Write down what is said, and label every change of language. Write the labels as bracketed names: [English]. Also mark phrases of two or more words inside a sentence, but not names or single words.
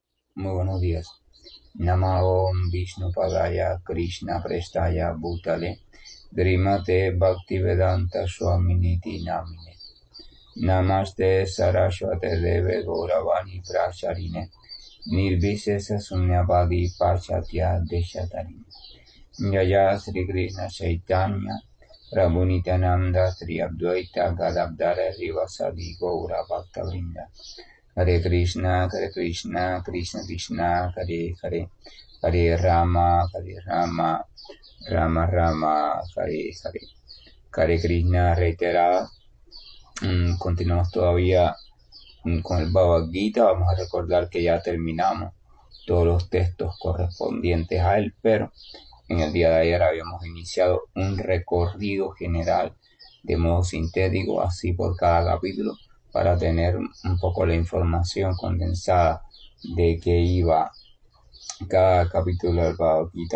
[Spanish] Muy buenos días. [Sanskrit] Namo Vishnu Padaya Krishna Prestaya Bhutale Drimate Bhaktivedanta Swaminiti Namine Namaste Saraswate Deve Gauravani Pracharine Nirvisesa Sunyavadi Pachatya Deshatarine Jaya Sri Krishna Chaitanya Prabhu Nityananda Sri Advaita Gadadhara Rivasadi Gaura Bhaktavrinda Hare Krishna, Krishna Krishna, Hare Hare, Hare Rama, Rama Rama, Hare Hare. Hare Krishna reiterada. [Spanish] Continuamos todavía con el Bhagavad Gita. Vamos a recordar que ya terminamos todos los textos correspondientes a él, pero en el día de ayer habíamos iniciado un recorrido general de modo sintético, así por cada capítulo, para tener un poco la información condensada de qué iba cada capítulo del Bhagavad Gita.